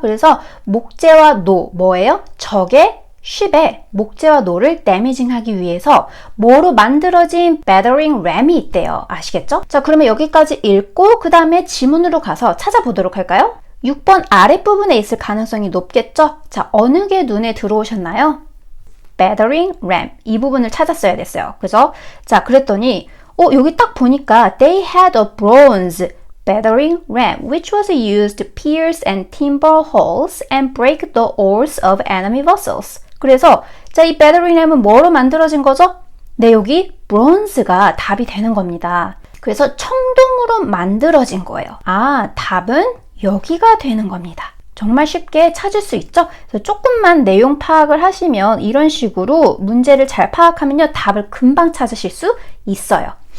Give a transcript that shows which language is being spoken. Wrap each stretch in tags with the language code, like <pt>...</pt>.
<ko>그래서 목재와 노, 뭐예요? 적의 쉽에 목재와 노를 데미징하기 위해서 뭐로 만들어진 battering ram이 있대요. 아시겠죠? 자, 그러면 여기까지 읽고 그 다음에 지문으로 가서 찾아보도록 할까요? 6번 아랫부분에 있을 가능성이 높겠죠? 자, 어느 게 눈에 들어오셨나요?</ko> <en>battering ram.</en> <ko>이 부분을 찾았어야 됐어요. 그죠? 자, 그랬더니 여기 딱 보니까</ko> <en>they had a bronze battering ram which was used to pierce and timber holes and break the oars of enemy vessels.</en> <ko>그래서 자, 이 battering ram은 뭐로 만들어진 거죠? 네, 여기 bronze가 답이 되는 겁니다. 그래서 청동으로 만들어진 거예요. 답은 여기가 되는 겁니다. 정말 쉽게 찾을 수 있죠? 그래서 조금만 내용 파악을 하시면 이런 식으로 문제를 잘 파악하면요, 답을 금방 찾으실 수 있어요.</ko>